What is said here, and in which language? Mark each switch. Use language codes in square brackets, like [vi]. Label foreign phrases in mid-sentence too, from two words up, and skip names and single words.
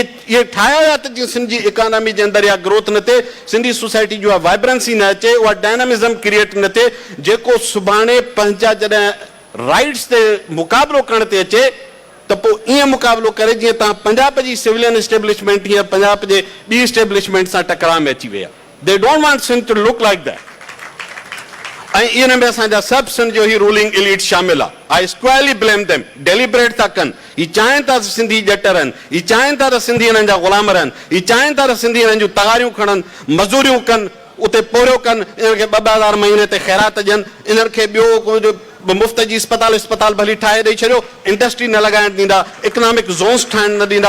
[sd] इहे ठाहिया हुया त जीअं सिंध जी इकोनॉमी जे अंदरि या ग्रोथ न थिए, सिंधी सोसाइटी जो आहे वाइब्रेंसी न अचे, उहा [en] dynamism create [sd] न थिए, जेको सुभाणे पंहिंजा जॾहिं राइट्स ते मुक़ाबिलो करण ते अचे त पोइ ईअं मुक़ाबिलो करे जीअं तव्हां पंजाब जी [en] civilian establishment [sd] हीअं पंजाब जे ॿी इस्टेब्लिशमेंट सां टकराव में अची विया। [en] They don't want Sindh to look like that. [sd] ऐं इन में असांजा सभु सिंध जो ही [en] ruling elite [sd] शामिल आहे। [en] I squarely blame them. [sd] डेलिब्रेट था कनि। ही चाहिनि था सिंधी जट रहनि, ही चाहिनि था त सिंधी हिननि जा ग़ुलाम रहनि, ही चाहिनि था त सिंधी हिननि जूं तगारियूं खणनि, मज़ूरियूं कनि, उते पोरियो कनि, इन्हनि खे 2,000 महीने ते ख़ैरात ॾियनि, इन्हनि खे ॿियो कुझु मुफ़्त जी अस्पताल भली ठाहे ॾेई छॾियो, इंडस्ट्री न लॻाइण ॾींदा, [en] economic zones [sd] ठाहिण न ॾींदा।